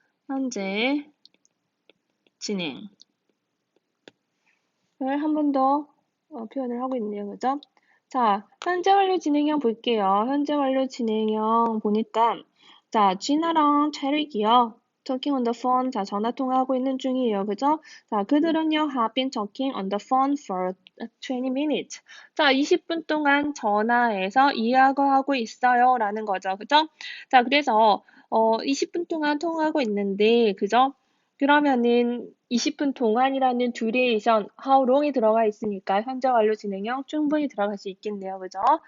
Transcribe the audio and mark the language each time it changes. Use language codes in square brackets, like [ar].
[ko] 현재 진행을 한 번 더 표현을 하고 있네요. 그죠? 자, 현재 완료 진행형 볼게요. 현재 완료 진행형 보니까 자, 진아랑 체릭이요. [en] talking on the phone. [ko] 자, 전화 통화하고 있는 중이에요. 그죠? 자, 그들은요, [en] have been talking on the phone for 20 minutes. [ko] 자, 20분 동안 전화해서 이야기하고 있어요. 라는 거죠. 그죠? 자, 그래서 20분 동안 통화하고 있는데, 그죠? 그러면은 20분 동안이라는 듀레이션, how long이 들어가 있으니까 현재 완료 진행형 충분히 들어갈 수 있겠네요. 그죠?